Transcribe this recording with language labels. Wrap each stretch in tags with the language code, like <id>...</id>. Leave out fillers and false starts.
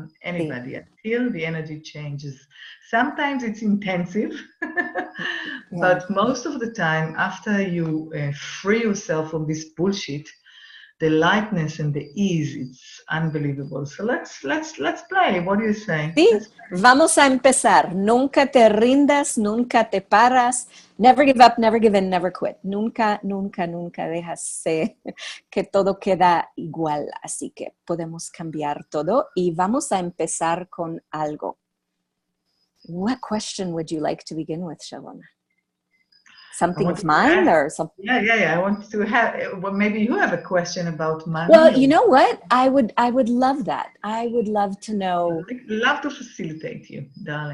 <en>Until the energy changes. Sometimes it's intensive, but most of the time, after you free yourself from this bullshit, the lightness and the ease, it's unbelievable. So let's play. What do you say?</en> <es>Sí, vamos a empezar. Nunca te rindas, nunca te paras.</es> <en>Never give up, never give in, never quit.</en> <es>Nunca, nunca, nunca dejas que todo queda igual. Así que podemos cambiar todo y vamos a empezar con algo.</es> <en>What question would you like to begin with, Sharona? Something of mine or something? Yeah. I want to have, well, maybe you have a question about money. Well, you know what? I would love that. I would love to know. I'd love to facilitate you, darling.</en>